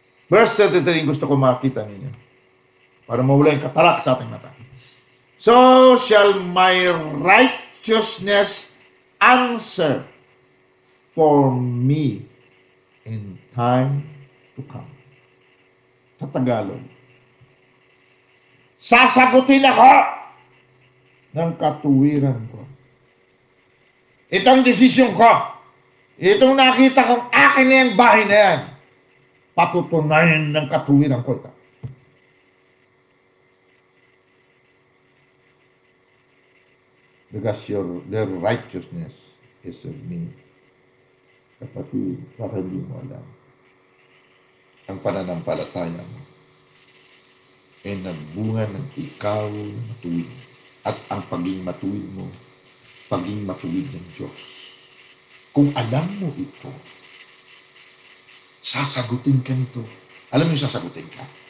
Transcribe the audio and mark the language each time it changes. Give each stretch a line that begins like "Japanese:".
Filipino: Verse 33, gusto ko makita ninyo. Para mawala yung katalak sa ating mata.
English: So shall my righteousness answer for me in time to come.
Filipino: Sa Tagalog. Sasagutin ako ng katuwiran ko. Itong desisyon ko. Itong nakita kong akin na yung bahay na yan. Patutunayan ng katuwiran ko ito.
English: Because their righteousness is of me.
Filipino: Kapatid, baka hindi mo alam. Ang pananampalataya mo ay nagbunga ng ikaw na matuwid. At ang paging matuwid mo, paging matuwid ng Diyos. Kung alam mo ito, sasagutin ka nito. Alam mo yung sasagutin ka?